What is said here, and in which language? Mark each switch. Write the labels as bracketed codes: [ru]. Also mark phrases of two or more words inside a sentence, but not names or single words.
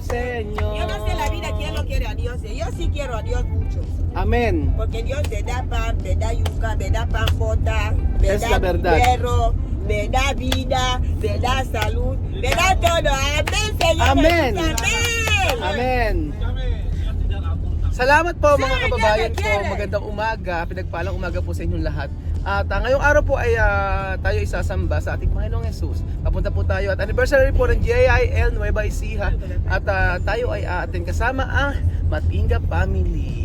[es] Yo no sé la vida Señor. quién lo quiere a Dios. Yo sí quiero a Dios mucho. Amén. Porque Dios me da pan, me da yuca, me da pampota, me Es da la verdad. hierro, me da vida, me da salud, me da todo. Amén, Señor. Amén. Jesús, amén. [tl] Amen. Salamat po mga Sir, kababayan ko. Janet. Magandang umaga. Pinagpalang umaga po sa inyong lahat. At ngayong araw po ay tayo isasamba sa ating Panginoong Jesus. Papunta po tayo at anniversary po ng JIL Nueva Ecija. At tayo ay aatin kasama ang Matinga Family.